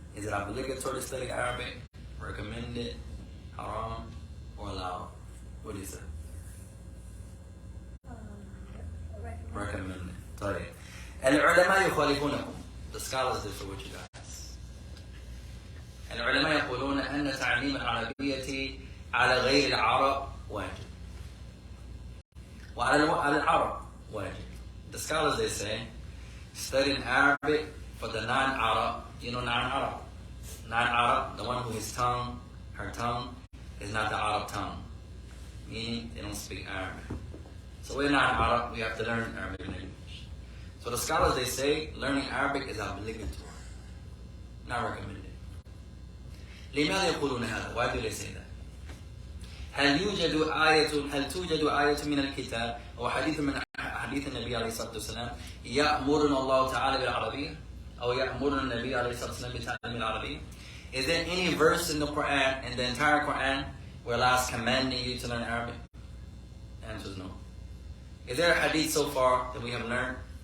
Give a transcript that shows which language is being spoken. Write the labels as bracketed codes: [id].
[en] Is it obligatory to study Arabic? Recommended, haram, or allowed? What do you say? [ar] Recommended. طيب. العلماء يخالفونكم. [en] The scholars differ with you guys. [ar] العلماء يقولون أن تعليم العربية على غير العرب واجب. وعلى العرب واجب. [en] The scholars, they say, studying Arabic for the non-Arab. You know non-Arab? Non-Arab, the one who his tongue, her tongue, is not the Arab tongue. Meaning, they don't speak Arabic. So we're not Arab, we have to learn Arabic language. So the scholars, they say, learning Arabic is obligatory, not recommended. [ar] لماذا يقولون هذا? [en] Why do they say that? [ar] هل توجد آية من الكتاب أو حديث من حديث النبي عليه الصلاة والسلام يأمرنا الله تعالى بالعربية أو يأمرنا النبي عليه الصلاة والسلام بتعليم العربية? [en] Is there any verse in the Quran, in the entire Quran, where Allah is commanding you to learn Arabic? The answer is no. Is there a hadith so far that we have learned?